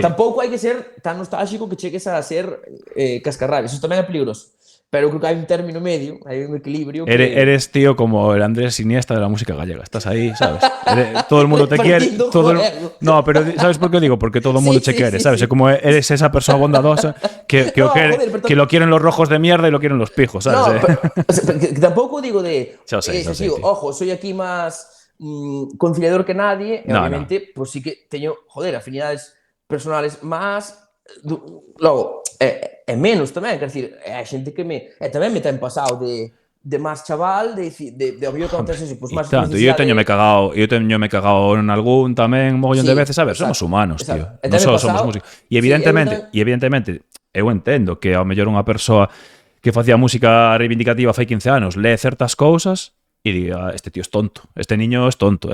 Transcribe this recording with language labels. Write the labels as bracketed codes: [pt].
[gl] Tampouco hai que ser tan nostálgico que chegues a ser cascarrabias, eso tamén é peligroso. Pero creo que hai un término medio, hai un equilibrio. [es] Eres, tío, como el Andrés Iniesta de la música gallega. Estás ahí, ¿sabes? Todo el mundo te quiere. No, pero ¿sabes por qué digo? Porque todo el mundo te quiere, ¿sabes? Sí. Como eres esa persona bondadosa que lo quieren los rojos de mierda y lo quieren los pijos, ¿sabes? No, pero, que tampoco digo de... Yo sé, ojo, soy aquí más conciliador que nadie. [gl] No, obviamente, pues sí que teño, joder, afinidades personales más... Logo, é menos tamén, quer dicir, é a xente que tamén me ten pasado de máis chaval, de obvio que acontece así, pues máis necesidade. Eu teño me cagado en algún tamén mogollón de veces, a ver, somos humanos, tío. Non só somos músicos. E evidentemente, eu entendo que ao mellor unha persoa que facía música reivindicativa fai 15 anos lee certas cousas e diga, este tío es tonto, este niño es tonto.